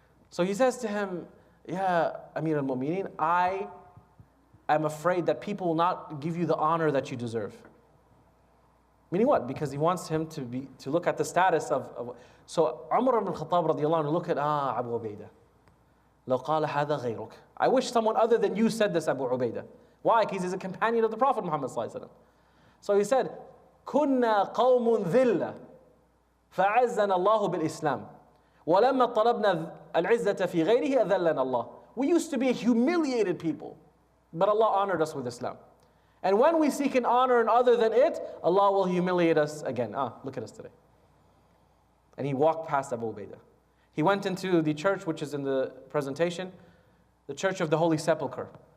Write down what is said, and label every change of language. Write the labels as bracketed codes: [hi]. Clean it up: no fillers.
[en] So he says to him, yeah, Amir al-Mu'mineen, I'm afraid that people will not give you the honor that you deserve. Meaning what? Because he wants him to look at the status of so Umar ibn al-Khattab radiallahu anhu, look at Abu Ubaidah. [ar] لو قال هذا غيرك. [en] I wish someone other than you said this, Abu Ubaidah. Why? Because he's a companion of the Prophet Muhammad sallallahu alaihi wasallam. So he said, [ar] كنا قوم ذلة فعزنا الله بالإسلام ولما طلبنا العزة في غيره أذلنا الله. [en] We used to be a humiliated people, but Allah honored us with Islam. And when we seek an honor in other than it, Allah will humiliate us again. Look at us today. And he walked past Abu Ubaidah. He went into the church, which is in the presentation, the Church of the Holy Sepulchre.